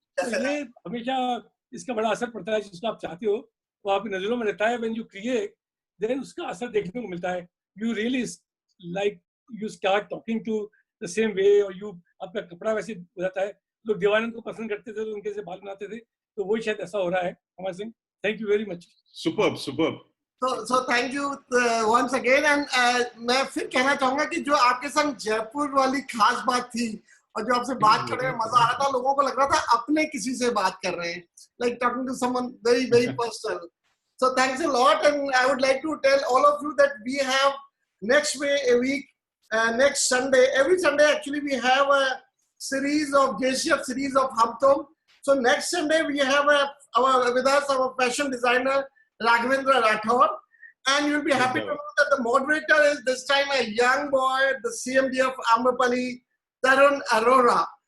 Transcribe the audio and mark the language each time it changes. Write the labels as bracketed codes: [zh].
[hi] ये हमेशा इसका बड़ा असर पड़ता है. जिसको आप चाहते हो वो आपकी नजरों में रहता है. [en] When you create, then [hi] उसका असर देखने को मिलता है. [en] You really like you start talking to the same way, or you [hi] आपका कपड़ा वैसे हो जाता है. लोग देवानंद को पसंद करते थे तो उनके से बाल बनाते थे, तो वही शायद ऐसा हो रहा है. Amar Singh, thank you very much. Superb. [en] So thank you once again, and [hi] मैं फिर कहना चाहूंगा कि जो आपके संग जयपुर वाली खास बात थी और जो आपसे बात करने में मजा आ रहा था, लोगों को लग रहा था अपने किसी से बात कर रहे हैं, [en] like talking to someone very personal. So thanks a lot, and I would like to tell all of you that we have next week, next Sunday, every Sunday actually we have a series of JCF series of Hum Tum. So next Sunday we have with us our fashion designer Raghavendra Rathore, and you'll be happy to know that the moderator is this time a young boy, the CMD of Amrapali, Tarun Arora.